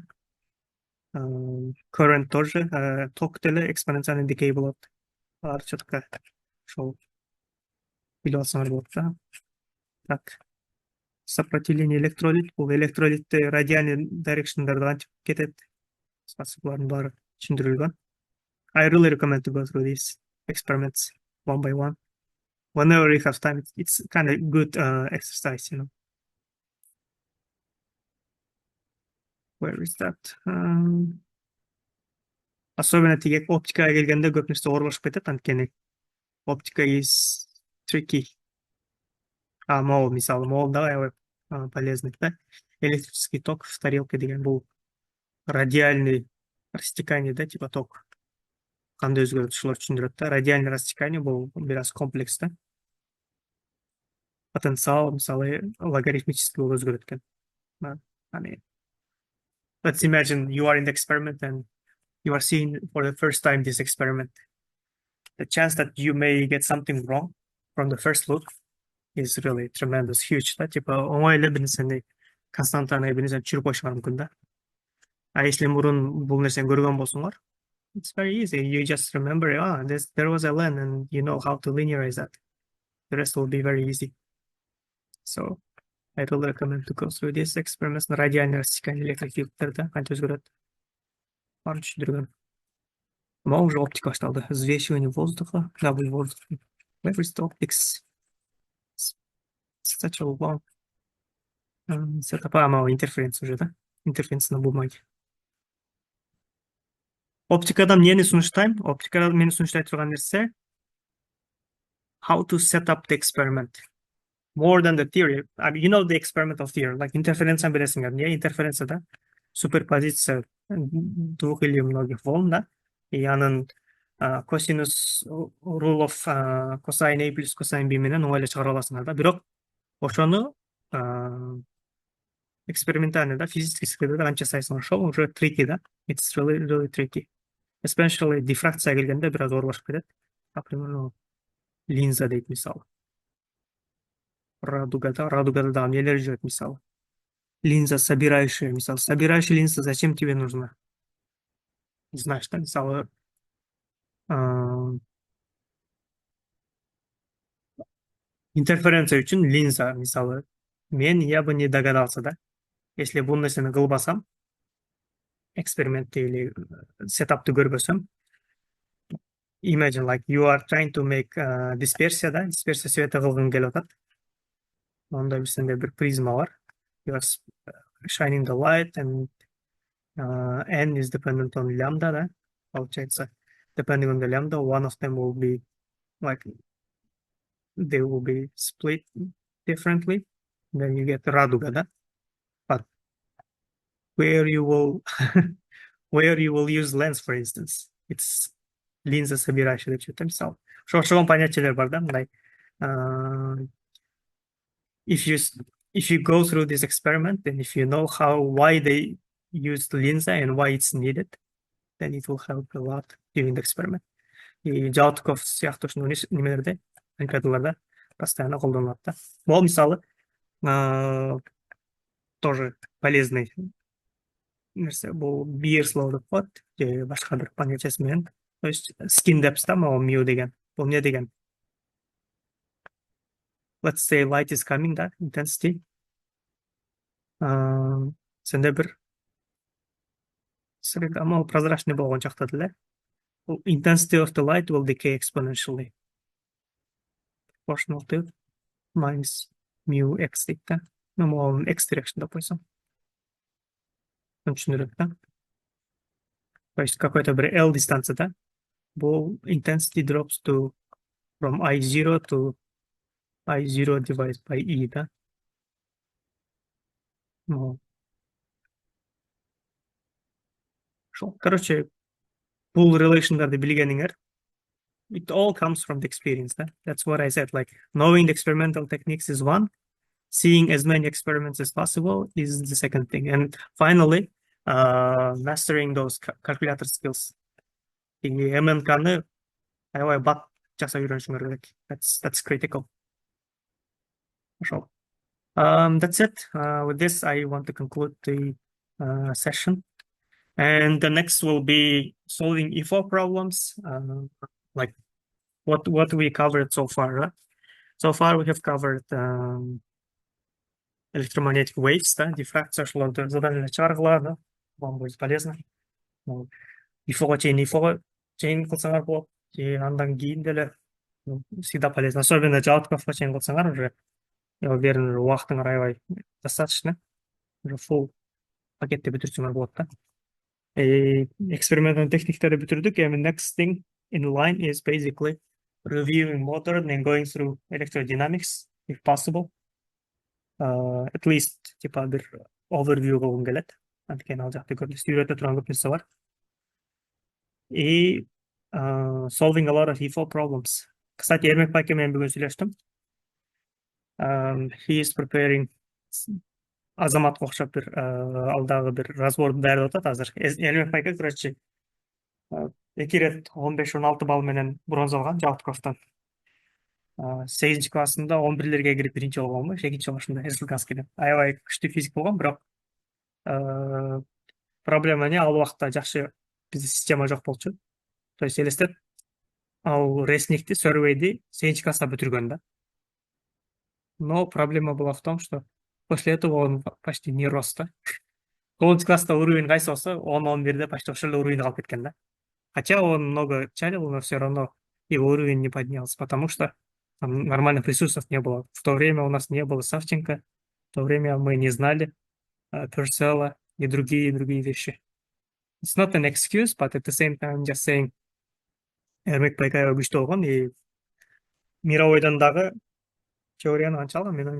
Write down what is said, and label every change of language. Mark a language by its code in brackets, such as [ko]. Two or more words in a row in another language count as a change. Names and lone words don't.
[ky] Current тоже, ток деле экспоненциальный decay болот. Алар четко ошол билип алсаңар болот да. Так. Сопротивление электролит, бул электролитте радиальный directionдарда антип кетет. Булардын баары түшүндүрүлгөн. [en] I really recommend to go through these experiments one by one. Whenever you have time, it's kind of good exercise, Where is that? [ky] Особенно тиги оптикага келгенде көп нерсе оорлошуп кетет, анткени оптика [en] is tricky. [ky] Могул мисалы, могул дагы аябай полезный да. [ru] Электрический ток в тарелке [ky] деген бул [ru] радиальный растекание [ky] да, типа ток. Кандай өзгөрөт, ушулар түшүндүрөт да. [ru] Радиальный растекание [ky] бул бир аз комплекс да. Потенциал мисалы логарифмически болуп өзгөрөт экен. [en] Let's imagine you are in the experiment and you are seeing for the first time this experiment. The chance that you may get something wrong from the first look is really tremendous, huge. [ky] Да, типа оңой эле бир нерсени константаны бир нерсени түшүрүп коюшуңар мүмкүн да. А если мурун бул нерсени көргөн болсоңор, [en] it's very easy. You just remember, there was a len and you know how to linearize that. The rest will be very easy. So I really recommend to go through these experiments. [ru] Радиальный растекание [ky] электрofieldтерде канча өзгөрөт. Баарын түшүндүргөн. Ама уже оптика башталды. [ru] Взвешивание воздуха, double воздух. [en] Where is the optics? Such a long setup. [ru] Интерференция уже, да? Интерференция на бумаге. [ky] Оптикадан эмнени сунуштайм? Оптикадан мени сунуштай турган нерсе [en] how to set up the experiment. More than the theory. I mean, you know the experimental theory, like interference and [ky] билесиңер, интерференция да. [ru] суперпозиция двух или многих волн, да, и [ky] анын косинус [en] rule of cosine [ky] a плюс cosine b менен оңой эле чыгара аласыңар да. Бирок ошону экспериментально, да, физически сыргыда канча сайсың ошол уже tricky, да. [en] It's really, really tricky. [ky] Especially дифракция келгенде бир аз оор башып кетет. Например, линза дейт мисалы. Радугада дагы эмнелер жүрөт мисалы. [ru] Линза собирающая, мисалы. Собирающая линза зачем тебе нужна? Знаешь, [ky] да, мисалы, интерференция үчүн линза, мисалы. [ru] Я бы не догадался, да. Если [ky] бул нерсени кылбасам, экспериментти или сетапты көрбөсөм, [en] imagine like you are trying to make dispersia, [ky] да, дисперсия света кылгың келип атат. Онда бизде бир призма бар. [en] You are shining the light and n is dependent on lambda, [ky] да. [ru] Получается, [en] depending on the lambda, one of them will be like they will be split differently. Then you get радуга, да. But where you will where you will use lens, for instance, it's [ru] линза собирающая [ky] деп чет мисалы. Ошого понятиелер бар да, мындай. If you go through this experiment and if you know why they used linza and why it's needed, then it will help a lot during the experiment. И Жалтков сыяктуу ушундай немелерде, олимпиадаларда постоянно колдонулат да. Бул мисалы тоже полезный нерсе. Бул Beer's law деп коет, же башка бир понятиясы менен. [ru] То есть [en] skin depth [ky] да, могу mu деген. Бул эмне деген? [en] Let's say light is coming, да, intensity. [ky] Сенде бир среда, могу прозрачный болгон жакта деле. [en] Intensity of the light will decay exponentially. Proportional to minus mu x [ky] дейт да. Могу [en] x direction [ky] деп койсом. Түшүнүрөт да. [ru] То есть какой-то [ky] бир L дистанцияда бул [en] intensity drops to from I0 to I0 divided by E, [ky] да. [ru] Ну, короче, [ky] бул relationдарды билгениңер, [en] it all comes from the experience, да. That's what I said, like knowing the experimental techniques is one, seeing as many experiments as possible is the second thing, and finally mastering those calculator skills. [ky] И МНКны аябай бат жасап үйрөнүшүңөр керек. [en] That's critical. Ошол. That's it. With this, I want to conclude the session. And the next will be solving IFO problems, like what we covered so far. Right? So far, we have covered electromagnetic waves, [ky] да, дифракция, ошолорду заданияда чыгаргыла, да, [ru] вам будет полезно. [ky] IFO-го чейин кылсаңар болот, же андан кийин деле [ru] всегда полезно. [ky] Особенно Жалтковго чейин кылсаңар уже, [ru] я уверен, [ky] убактыңар аябай достаточно. Уже full пакетти бүтүрсөңөр болот да. Эксперименталдын техниктерди бүтүрдүк. [en] And the next thing in line is basically reviewing modern and going through electrodynamics, if possible. At least, [ky] типа, бир overview кылгым келет. Анткени ал жакта көрүнүштү үйрөтө турган көп нерсе бар. [en] И solving a lot of IFO problems. [ky] Кстати, Эрмек байке менен бүгүн сүйлөштүм. [en] He is preparing [ky] Азаматка окшоп бир алдагы бир разборду даярдап атат азыр. Эрмек байке, короче, 2 рет 15-16 балл менен бронза алган Жалтковдон. 8 классында 11-лерге кирип биринчи болгон, 2-нчи башында республиканский. Аябай күчтүү физик болгон, бирок проблема эмне, ал убакта жакшы бизде система жок болчу. То есть элестет, ал Ресникти, Survey'ди 8 класста бүтүргөн да. [ru] Но проблема была в том, что после этого он почти не рос, да. [ky] 9 класста уровень кайсы болсо, 10-11-де почти ошол эле уровень калып кеткен да. [ru] Хотя он много чалил, но все равно его уровень не поднялся, потому что там нормальных ресурсов не было. В то время у нас не было Савченко, в то время мы не знали Purcell и другие вещи. [en] It's not an excuse, but at the same time, just saying, [ky] Эрмек байка күчтүү болгон, и мировойдон дагы теорияны анча алган, менин оюмча 17 ушундай болгон болуш керек, 18 балл алганда примерно.